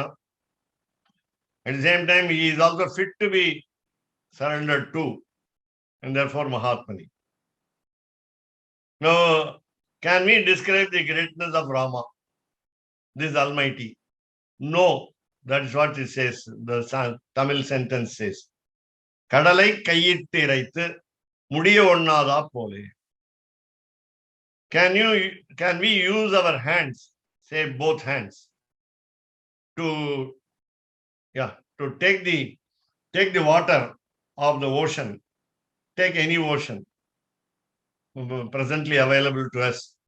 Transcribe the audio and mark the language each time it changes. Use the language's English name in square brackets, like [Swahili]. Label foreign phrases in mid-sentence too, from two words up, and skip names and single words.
[English] At the same time, he is also fit to be surrendered to, and therefore Mahatmane. Now, can we describe the greatness of Rama, this Almighty? No, that is what it says. The Tamil sentence says, [Tamil] கடலை கையிட்டி இறைத்து முடிய ஒண்ணாத போலே. [English] Can we use our hands, say both hands, to take the water of the ocean, take any ocean presently available to us.